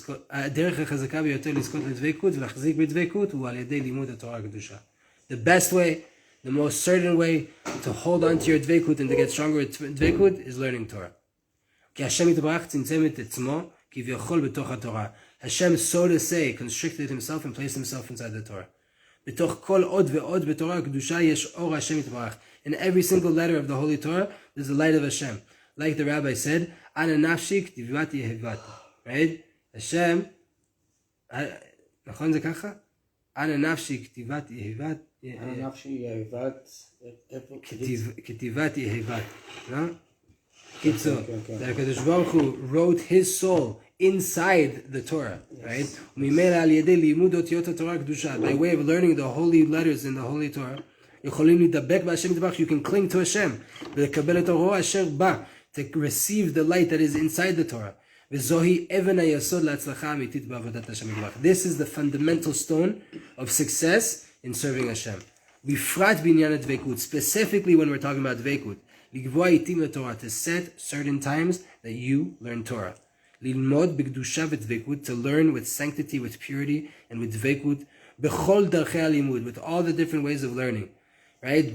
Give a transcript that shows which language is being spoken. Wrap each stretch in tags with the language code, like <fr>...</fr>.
<he>הדרך החזקה ביותר לזכות לדבקות ולהחזיק בדבקות הוא על ידי לימוד התורה הקדושה.</he> <en>The best way, the most certain way to hold on to your dveikut and to get stronger with dveikut is learning Torah.</en> <he>כי השם יתברך צמצם את עצמו כביכול בתוך התורה.</he> <en>Hashem, so to say, constricted himself and placed himself inside the Torah.</en> <he>בתוך כל עוד ועוד בתורה הקדושה יש אור השם יתברך.</he> <en>In every single letter of the Holy Torah, there's the light of Hashem. Like the rabbi said,</en> <arc>Ana nafshi ktivati yehevati.</arc> <en>Right?</en> <he>Hashem, נכון זה ככה?</he> <arc>Ana nafshi ktivati yehevati. Ana nafshi yehevati. כתיבת יהבת. No?</arc> <en>קיצור, that HaKadosh Baruch Hu wrote his soul inside the Torah, right?</en> <he>וממילא על ידי לימוד אותיות התורה הקדושה,</he> <en>by way of learning the holy letters in the Holy Torah,</en> <he>יכולים להידבק בהשם יתברך,</he> <en>you can cling to Hashem,</en> <he>ולקבל את אורו אשר בא,</he> <en>to receive the light that is inside the Torah.</en> <he>וזוהי אבן היסוד להצלחה אמיתית בעבודת השם יתברך.</he> <en>This is the fundamental stone of success in serving Hashem.</en> <he>בפרט בעניין הדבקות,</he> <en>specifically when we're talking about דבקות,</en> <he>לקבוע עיתים לתורה,</he> <en>to set certain times that you learn Torah.</en> <he>ללמוד בקדושה ודבקות,</he> <en>to learn with sanctity, with purity, and with דבקות,</en> <he>בכל דרכי הלימוד,</he> <en>with all the different ways of learning. Right?</en>